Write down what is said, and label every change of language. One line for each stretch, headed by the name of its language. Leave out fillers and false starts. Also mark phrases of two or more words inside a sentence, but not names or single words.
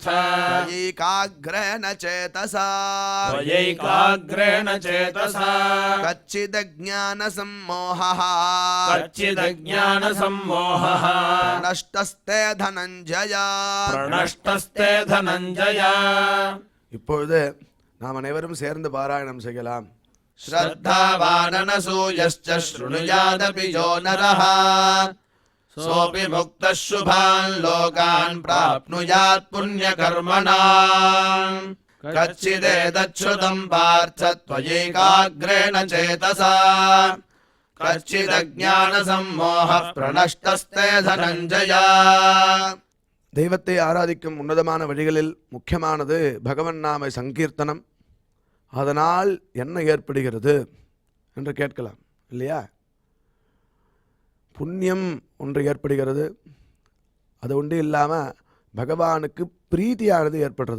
Sanskrit: त्वयैकाग्रेण चेतसा त्वयैकाग्रेण चेतसा कच्चिदज्ञानसम्मोहः कच्चिदज्ञानसम्मोहः नष्टस्ते धनञ्जय प्रणष्टस्ते धनञ्जय
Tamil: இப்பொழுது நாம் அனைவரும் சேர்ந்து பாராயணம் செய்யலாம்.
Sanskrit: श्रद्धावाननसूयश्च शृणुयादपि यो नरः सोऽपि मुक्तः शुभान् लोकान् प्राप्नुयात् पुण्यकर्मणाम् कच्चिदेतच्छ्रुतं पार्थ त्वयैकाग्रेण चेतसा कच्चिदज्ञानसम्मोहः प्रणष्टस्ते धनञ्जय.
Tamil: தெய்வத்தை ஆராதிக்கும் உன்னதமான வழிகளில் முக்கியமானது பகவன் நாம சங்கீர்த்தனம். அதனால் என்ன ஏற்படுகிறது என்று கேட்கலாம் இல்லையா? புண்ணியம் ஒன்று ஏற்படுகிறது. அது ஒன்று இல்லாமல் பகவானுக்கு பிரீத்தியானது ஏற்படுறது.